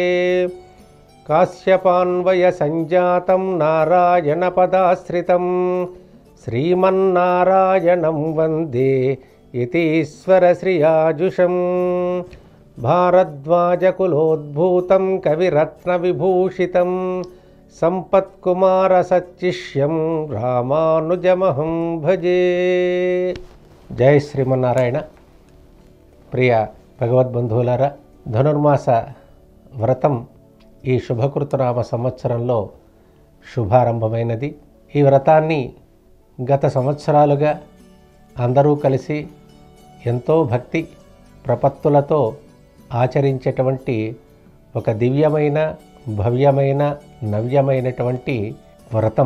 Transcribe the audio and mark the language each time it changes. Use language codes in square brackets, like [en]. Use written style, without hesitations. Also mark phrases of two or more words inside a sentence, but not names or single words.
[sa] काश्यपान्वयसञ्जातं नारायणपदाश्रितं श्रीमन्नारायणं वन्दे यतीश्वरश्रियाजुषं। भारद्वाजकुलोद्भूतं कविरत्नविभूषितं सम्पत्कुमारसच्चिष्यं रामानुजमहं भजे। जय श्रीमन्नारायण। [te] प्रिय భగవద్బంధువులారా, ధనుర్మాస వ్రతం ఈ శుభకృతనామ సంవత్సరంలో శుభారంభమైనది. ఈ వ్రతాన్ని గత సంవత్సరాలుగా అందరూ కలిసి ఎంతో భక్తి ప్రపత్తులతో ఆచరించేటువంటి ఒక దివ్యమైన భవ్యమైన నవ్యమైనటువంటి వ్రతం.